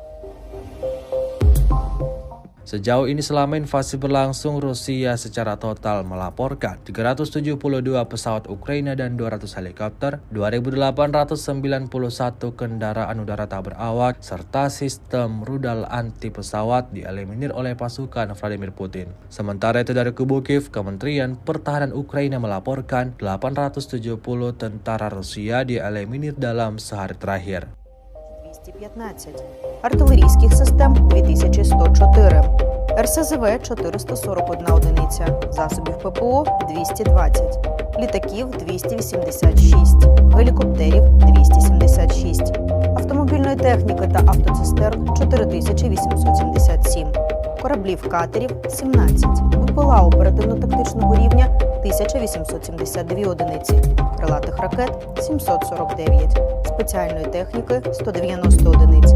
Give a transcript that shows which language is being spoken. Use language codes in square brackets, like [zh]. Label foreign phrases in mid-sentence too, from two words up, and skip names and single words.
[id] Sejauh ini selama invasi berlangsung, Rusia secara total melaporkan 372 pesawat Ukraina dan 200 helikopter, 2.891 kendaraan udara tak berawak, serta sistem rudal anti pesawat dieliminir oleh pasukan Vladimir Putin. Sementara itu dari kubu Kiev, Kementerian Pertahanan Ukraina melaporkan 870 tentara Rusia dieliminir dalam sehari terakhir. [uk] 215, артилерійських систем 2104, РСЗВ 441 одиниця, засобів ППО 220, літаків 286, гелікоптерів 276, автомобільної техніки та автоцистерн 4877, кораблів-катерів 17, БПЛА оперативно-тактичного рівня 1872 одиниці, крилатих ракет 749, спеціальної техніки 190 одиниць.